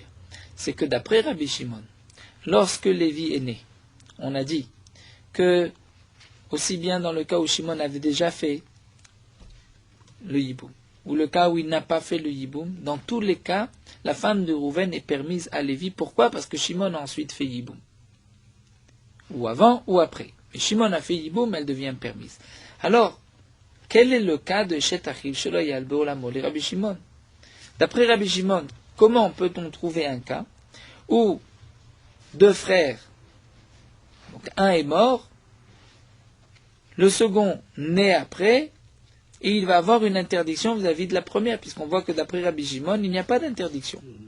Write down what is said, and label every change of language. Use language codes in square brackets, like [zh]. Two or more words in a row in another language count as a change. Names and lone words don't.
[fr] C'est que d'après Rabbi Shimon, lorsque Lévi est né, on a dit que, aussi bien dans le cas où Shimon avait déjà fait le yiboum, ou le cas où il n'a pas fait le yiboum, dans tous les cas, la femme de Rouven est permise à Lévi. Pourquoi? Parce que Shimon a ensuite fait yiboum. Ou avant ou après. Mais Shimon a fait yiboum, elle devient permise. Alors, quel est le cas de [he] אשת אחיו שלא היה בעולמו [fr] le Rabbi Shimon? D'après Rabbi Shimon, comment peut-on trouver un cas où deux frères, donc un est mort, le second naît après, et il va avoir une interdiction vis-à-vis de la première, puisqu'on voit que d'après Rabbi Shimon, il n'y a pas d'interdiction.